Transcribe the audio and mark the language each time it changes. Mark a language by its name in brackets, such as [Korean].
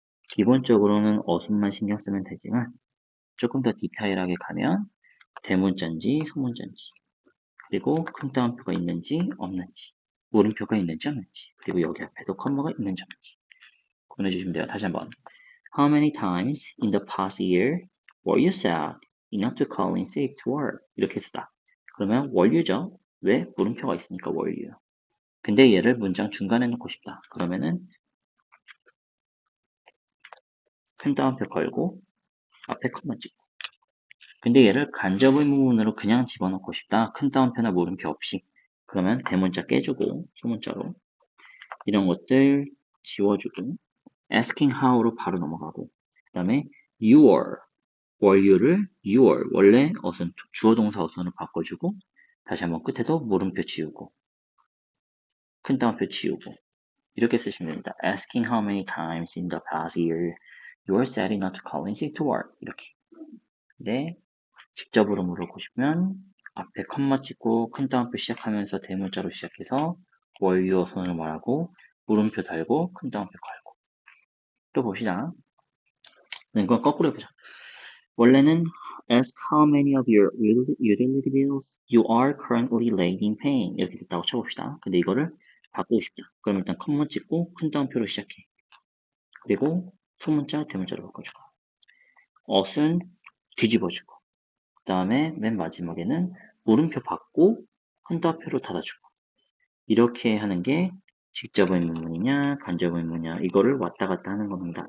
[Korean] 기본적으로는 어순만 신경 쓰면 되지만 조금 더 디테일하게 가면 대문자인지 소문자인지 그리고 큰 따옴표가 있는지 없는지 물음표가 있는지 없는지 그리고 여기 앞에도 컴마가 있는지 없는지 구분해주시면 돼요. 다시 한번 [English] How many times in the past year were you sad enough to call in sick to work? [Korean] 이렇게 쓰다. 그러면 were you죠? 왜? 물음표가 있으니까 were you. 근데 얘를 문장 중간에 넣고 싶다. 그러면은 큰 따옴표 걸고 앞에 컴마 찍고 근데 얘를 간접 의문문으로 그냥 집어넣고 싶다. 큰 따옴표나 물음표 없이. 그러면 대문자 깨주고 소문자로 이런 것들 지워주고 asking how로 바로 넘어가고 그 다음에 were you를 your 원래 어순 주어 동사 어순으로 바꿔주고 다시 한번 끝에도 물음표 지우고 큰 따옴표 지우고 이렇게 쓰시면 됩니다. [English] asking how many times in the past year you were sad enough to call in sick to work [Korean] 이렇게. 근데 직접으로 물어보고 싶으면 앞에 컴마 찍고 큰 따옴표 시작하면서 대문자로 시작해서 were you 어순을 말하고 물음표 달고 큰 따옴표 걸고 또 봅시다. 이건 거꾸로 해보자. 원래는 [English] ask how many of your utility bills you are currently late in paying [Korean] 이렇게 됐다고 쳐봅시다. 근데 이거를 바꾸고 싶다. 그럼 일단 컴마 찍고 큰 따옴표로 시작해. 그리고 소문자, 대문자로 바꿔주고 어순 뒤집어주고 그 다음에 맨 마지막에는 물음표 받고 큰 따옴표로 닫아주고 이렇게 하는 게 직접 의문문이냐 간접 의문이냐 이거를 왔다 갔다 하는 겁니다.